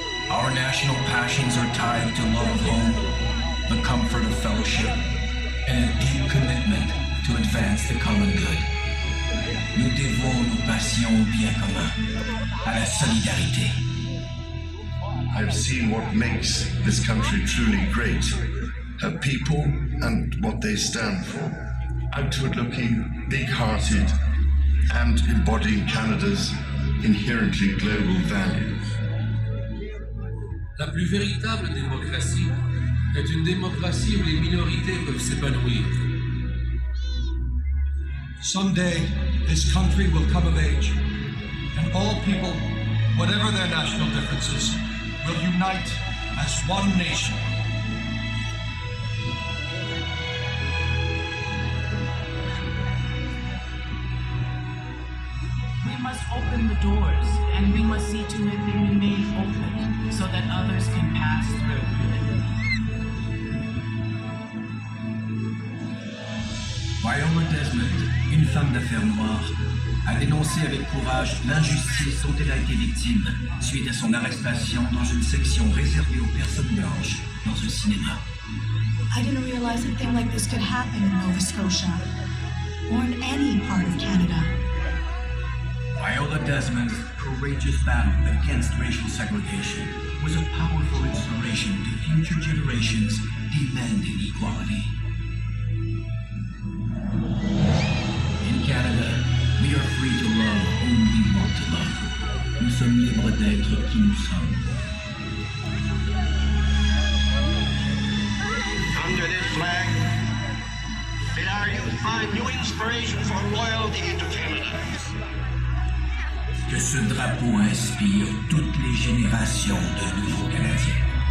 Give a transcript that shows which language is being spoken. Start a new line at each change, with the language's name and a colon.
English: Our national passions are tied to love of home, the comfort of fellowship, and a deep commitment to advance the common good.
French: Nous dévons nos passions au bien commun, à la solidarité.
English: I've seen what makes this country truly great, her people and what they stand for. Outward-looking, big-hearted, and embodying Canada's inherently global values.
French: La plus véritable démocratie est une démocratie où les minorités peuvent s'épanouir.
English: Someday, this country will come of age, and all people, whatever their national differences, will unite as one nation. We must open the doors, and we must see to it they remain open so that others can pass through.
French: Viola Desmond, une femme d'affaires noire, a dénoncé avec courage l'injustice dont elle a été victime suite à son arrestation dans une section réservée aux personnes blanches dans un cinéma.
English: I didn't realize a thing like this could happen in Nova Scotia, or in any part of Canada. Viola Desmond's courageous battle against racial segregation was a powerful inspiration to future generations demanding equality. In Canada, we are free to love whom we want to love.
French: Nous sommes libres d'être qui nous sommes.
English: Under this flag, may our youth find new inspiration for loyalty to Canada.
French: Que ce drapeau inspire toutes les générations de nouveaux Canadiens.